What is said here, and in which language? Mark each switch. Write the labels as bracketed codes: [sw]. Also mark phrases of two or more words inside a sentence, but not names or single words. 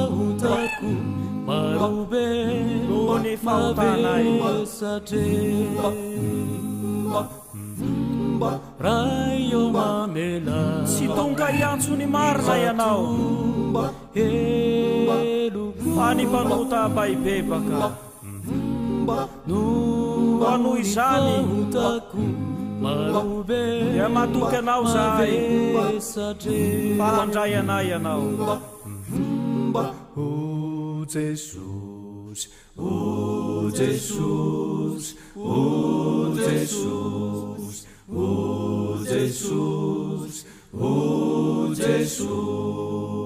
[mg] noho ny fahotanay raio mamela tsy tonga hiantsony marina ianao fa ny mpanota baibebaka no anoy izany dia matoky anao zahay fa handray anay ianao. Oh Jesus, oh Jesus, oh Jesus, oh Jesus, oh Jesus.